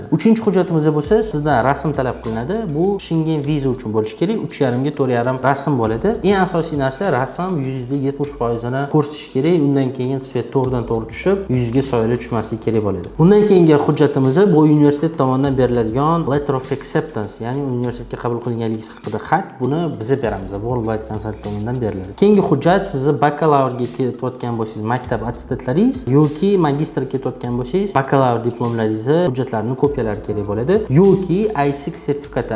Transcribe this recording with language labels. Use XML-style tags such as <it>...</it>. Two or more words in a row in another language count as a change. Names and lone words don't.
<uz>Uchinchi hujjatimiz bo'lsa, sizdan rasm talab qilinadi. Bu Schengen viza uchun bo'lishi kerak. 3,5 ga 4,5 rasm bo'ladi. Eng asosiy narsa rasm 70% ni ko'rsatish kerak. Undan keyin svet to'g'ridan to'g'ri tushib, yuzga soyalar tushmasligi kerak bo'ladi. Undan keyingi hujjatimiz bu universitet tomonidan beriladigan</uz> <en>letter of acceptance,</en> <uz>ya'ni universitetga qabul qilinganligingiz haqida xat. Buni biz beramiz. Worldwide Consulting tomonidan beriladi. Keyingi hujjat sizni bakalavrga ketayotgan bo'lsangiz, maktab attestatlaringiz yoki magistrga ketayotgan bo'lsangiz, bakalavr diplomlaringizni hujjatlarini kopiyalari kerak bo'ladi. Yoki I6 sertifikati.</uz>